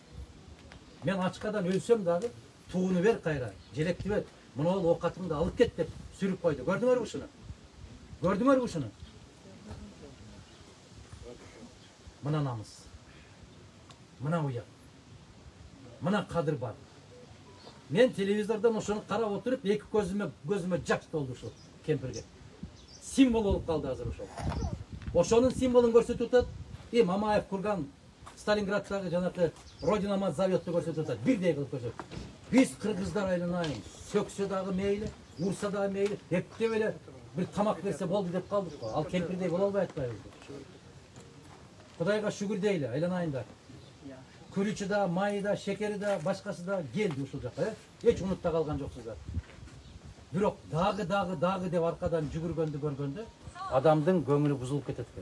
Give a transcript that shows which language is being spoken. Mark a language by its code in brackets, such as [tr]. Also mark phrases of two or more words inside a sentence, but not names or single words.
[ky] Мен ачкадан өлсөм дагы тууну бер кайра, желекти бер. Мына ол оокатыңды алып кет деп сүрүп койду. Көрдүңөрбү ушуну? Көрдүңөрбү ушуну? Мына намыс. Мына уят. Мына кадыр бар. Мен телевизордан ошону карап отуруп, эки көзүмө жаш толду ушул кемпирге. Символ болуп калды азыр ошол. Ошонун символун көрсөтүп атат. Мамаев курган Сталинградтагы жанакы Родина заводду көрсөтүп атат. Бирдей кылып көрсөтүп. Биз кыргыздар айланайын. Сөксө дагы мейли, урса дагы мейли, эптеп эле бир тамак берсе болду деп калдык го. Ал кемпирдей боло албай атпайбыз. Кудайга шүгүр дейли, айланайын да. Күрүчү да, майы да, шекери да, башкасы да келди ушул жака, эч унутта калган жоксуздар. Бирок дагы деп аркадан жүгүргөндү көргөндө адамдын көңүлү бузулуп кетет экен.